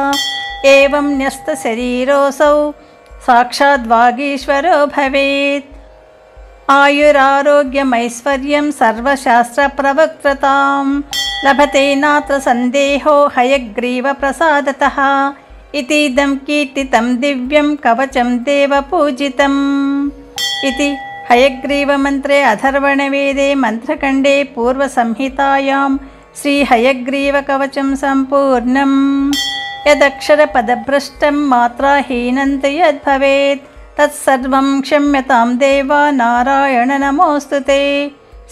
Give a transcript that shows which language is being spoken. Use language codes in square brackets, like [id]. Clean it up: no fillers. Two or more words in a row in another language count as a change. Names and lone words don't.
[sa] ఏవం న్యస్తశరీరోऽసౌ సాక్షాద్వాగీశ్వరో భవేత్. ఆయురారోగ్యమైశ్వర్యం సర్వశాస్త్రప్రవక్త్రతాం లభతే నాత్ర సందేహో హయగ్రీవ ప్రసాదతః. ఇతీదం కీర్తితం దివ్యం కవచం దేవపూజితం. इति हयग्रीवमन्त्रे अथर्वणवेदे मन्त्रखण्डे पूर्वसंहितायां श्रीहयग्रीवकवचं सम्पूर्णम्. यदक्षरपदभ्रष्टं मात्राहीनं तु यद्भवेत् तत्सर्वं क्षम्यतां देवा नारायण नमोऽस्तु ते.